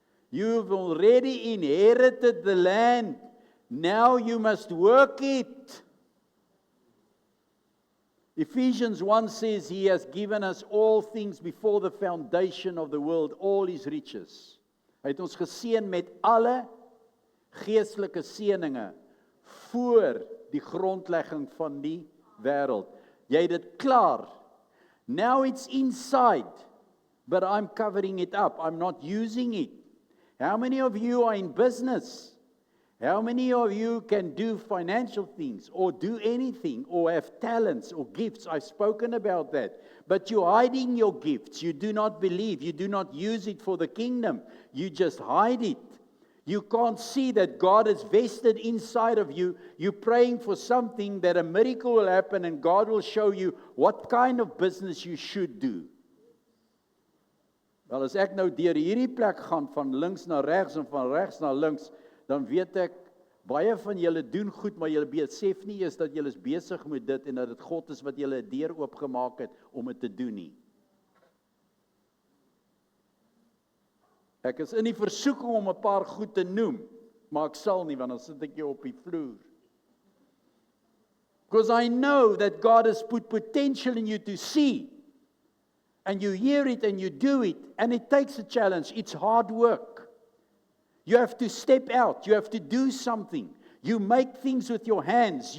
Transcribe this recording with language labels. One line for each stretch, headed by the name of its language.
English: You've already inherited the land. Now you must work it. Ephesians 1 says He has given us all things before the foundation of the world, all His riches.
Afrikaans: Hy het ons geseën met alle geestelike seëninge voor die grondlegging van die wêreld. Jy het dit klaar.
English: Now it's inside, but I'm covering it up. I'm not using it. How many of you are in business? How many of you can do financial things or do anything or have talents or gifts? I've spoken about that. But you're hiding your gifts. You do not believe. You do not use it for the kingdom. You just hide it. You can't see that God is vested inside of you. You're praying for something that a miracle will happen and God will show you what kind of business you should do.
Afrikaans: Wel, as ek nou deur hierdie plek gaan van links na regs en van regs na links, dan weet ek, baie van julle doen goed, maar julle besef nie eens dat julle is besig met dit en dat dit God is wat julle 'n deur oopgemaak het om dit te doen nie. Ek is in die versoeking om 'n paar goed te noem, maar ek sal nie, want dan sit ek jou op die vloer.
English: Because I know that God has put potential in you to see, and you hear it and you do it, and it takes a challenge. It's hard work. You have to step out. You have to do something. You make things with your hands.